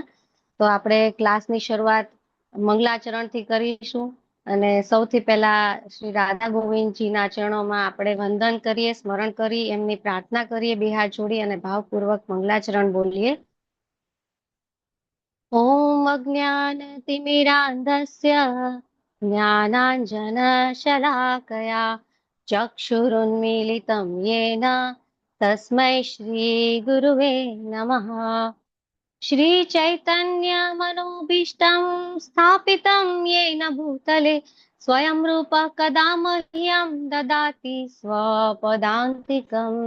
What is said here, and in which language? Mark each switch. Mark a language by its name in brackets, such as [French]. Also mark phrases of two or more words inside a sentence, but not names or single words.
[Gujarati] તો આપણે ક્લાસની શરૂઆત મંગલાચરણથી કરીશું અને સૌથી પહેલા શ્રી રાધા ગોવિંદજીના ચરણોમાં આપણે વંદન કરીએ, સ્મરણ કરી, એમની પ્રાર્થના કરીએ, બે હાથ જોડી અને ભાવપૂર્વક મંગલાચરણ બોલીએ. [Sanskrit] ઓમ અજ્ઞાનતિમિરાંધસ્ય જ્ઞાનાંજનશલાકયા ચક્ષુરુન્મીલિतं येन तस्मै श्रीगुरुवे नमः। श्रीचैतन्यमनोभीष्टं स्थापितं येन भूतले स्वयं रूपः कदा मह्यं ददाति स्वपदान्तिकम्।